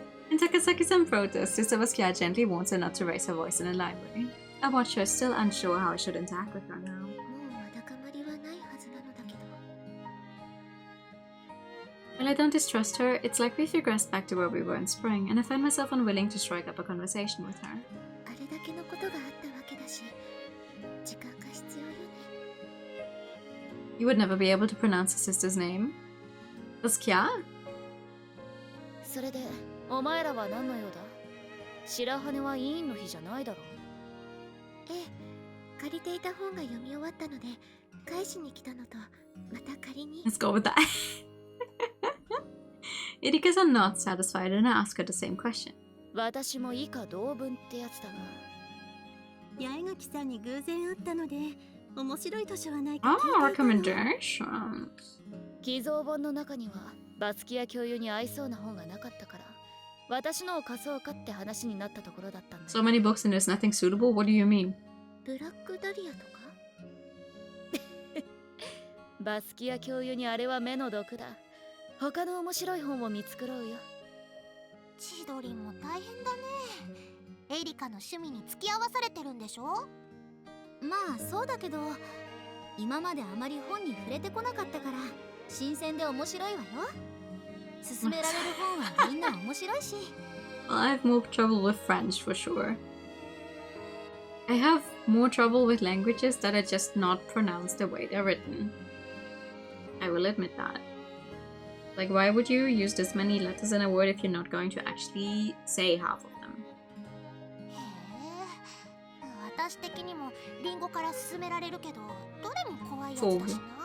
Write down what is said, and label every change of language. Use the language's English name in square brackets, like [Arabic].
[English] And Takasaki-san protests, Sister Basquiat gently warns her not to raise her voice in the library. I watch her, still unsure how I should interact with her now. [Japanese] もうわだかまりはないはずなのだけど。 [English] While I don't distrust her, it's like we've regressed back to where we were in spring, and I find myself unwilling to strike up a conversation with her. [Japanese] あれだけのことがあったわけだし、時間が必要よね。 [English] You would never be able to pronounce her sister's name? Basquiat? [Japanese] それで、お前らは何の用だ？白羽は委員の日じゃないだろう。ええ、借りていた本が読み終わったので、返しに来たのと、また借りに。 [English] Let's go with that. Irika-san nods satisfied, and I ask her the same question. [Japanese] 私も以下同文ってやつだが。八重垣さんに偶然会ったので、面白い図書はないか聞いていたの。 [English] Recommendations. [Japanese] 寄贈本の中にはバスキア教諭に合いそうな本がなかったから、私のを貸そうかって話になったところだったんだ。 [English] So many books and there's nothing suitable? What do you mean? [Japanese] ブラックダリアとか？バスキア教諭にあれは目の毒だ。他の面白い本を見つくろうよ。千鳥も大変だね。エリカの趣味に付き合わされてるんでしょ？まあそうだけど、今まであまり本に触れてこなかったから新鮮で面白いわよ。勧められる本はみんな面白いし。 [English] Well, I have more trouble with French for sure. I have more trouble with languages that are just not pronounced the way they're written. I will admit that. Like, why would you use this many letters in a word if you're not going to actually say half of them? [Japanese] へえ、私的にもリンゴから勧められるけど、どれも怖いやつだしな。